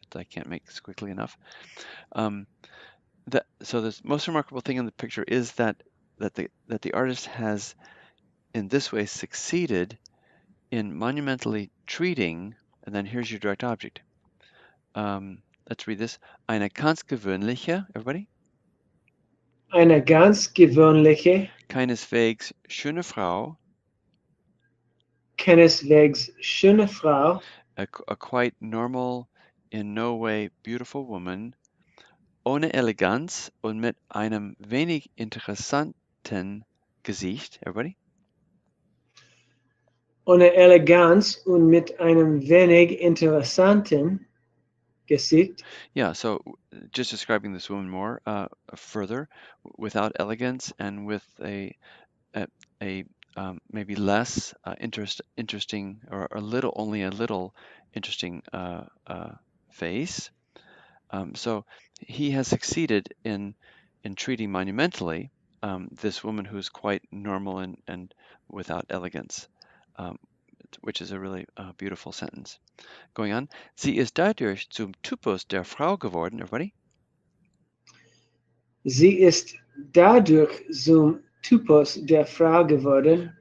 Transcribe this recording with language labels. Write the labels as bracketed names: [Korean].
[English] I can't make squiggly enough. So the most remarkable thing in the picture is that the artist has in this way succeeded in monumentally treating, and then here's your direct object. Let's read this. [German] Eine ganz gewöhnliche, [English] everybody? [German] Eine ganz gewöhnliche, Keineswegs schöne Frau, keineswegs schöne Frau, a quite normal, in no way beautiful woman, ohne Eleganz und mit einem wenig interessanten Gesicht, everybody? ohne Eleganz und mit einem wenig interessanten Gesicht. [English] Yeah, so just describing this woman more further, without elegance and with a maybe less interesting, or only a little interesting face. So he has succeeded in treating monumentally this woman who's quite normal and without elegance, which is a really beautiful sentence. Going on, [German] sie ist dadurch zum Typus der Frau geworden, [English] everybody? [German] Sie ist dadurch zum Typus der Frau geworden.